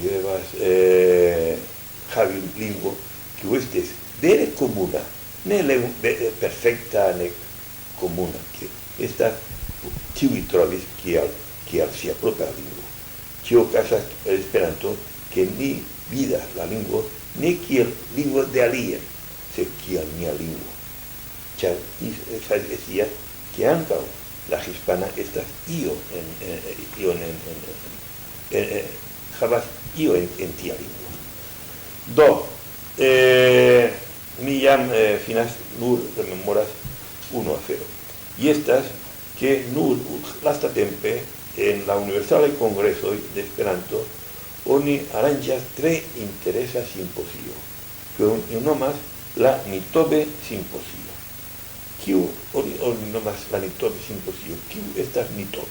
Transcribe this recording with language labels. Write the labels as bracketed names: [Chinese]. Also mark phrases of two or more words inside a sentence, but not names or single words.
[Esperanto] havi lingvo kiu estis vere komuna, ne perfekta ne komuna, ke estas ĉiuj trovis kiel sia propra lingvo. Tio okazas en Esperanto ke ni vidas la lingvo ne kiel lingvo de alia, sed kiel nia lingvo. Ĉar decía que ankaŭ la hispana estas havas io en tia lingvo. Do, mi jam finas nur rememoras unu afero. Y estas que nur lastatempe en la universalaj kongresoj de Esperanto oni aranĝas tre interesa simposio, kiun nomas la Nitobe simposio. Kiu oni nomas la Nitobe simposio? Kiu estas Nitobe?